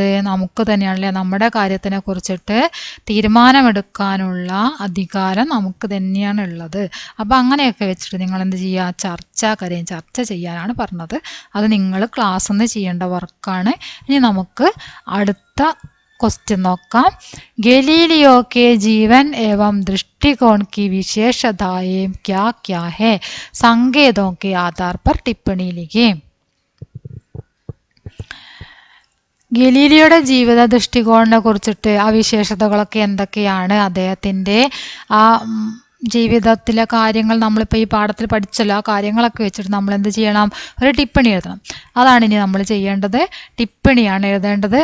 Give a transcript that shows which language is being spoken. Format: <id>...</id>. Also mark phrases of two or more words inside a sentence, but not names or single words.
<ml>നമുക്ക് തന്നെയാണല്ലേ. നമ്മുടെ കാര്യത്തിനെ കുറിച്ചിട്ട് തീരുമാനമെടുക്കാനുള്ള അധികാരം നമുക്ക് തന്നെയാണ് ഉള്ളത്. അപ്പം അങ്ങനെയൊക്കെ വെച്ചിട്ട് നിങ്ങൾ എന്ത് ചെയ്യുക? ചർച്ച ചെയ്യാനാണ് പറഞ്ഞത്. അത് നിങ്ങൾ ക്ലാസ്സിൽ നിന്ന് ചെയ്യേണ്ട വർക്കാണ്. ഇനി നമുക്ക് അടുത്ത क्वेश्चन നോക്കാം.</ml> <hi>गैलीलियो के जीवन एवं दृष्टिकोण की विशेषताएं क्या क्या है? संकेतों के आधार पर टिप्पणी लिखिए.</hi> <ml>ഗലീലിയോയുടെ ജീവിത ദൃഷ്ടികോണിനെ കുറിച്ചിട്ട് ആ വിശേഷതകളൊക്കെ എന്തൊക്കെയാണ്? അദ്ദേഹത്തിൻ്റെ ആ ജീവിതത്തിലെ കാര്യങ്ങൾ നമ്മളിപ്പോൾ ഈ പാഠത്തിൽ പഠിച്ചല്ലോ. ആ കാര്യങ്ങളൊക്കെ വെച്ചിട്ട് നമ്മൾ എന്ത് ചെയ്യണം? ഒരു ടിപ്പണി എഴുതണം. അതാണ് ഇനി നമ്മൾ ചെയ്യേണ്ടത്. ടിപ്പണിയാണ് എഴുതേണ്ടത്.</ml>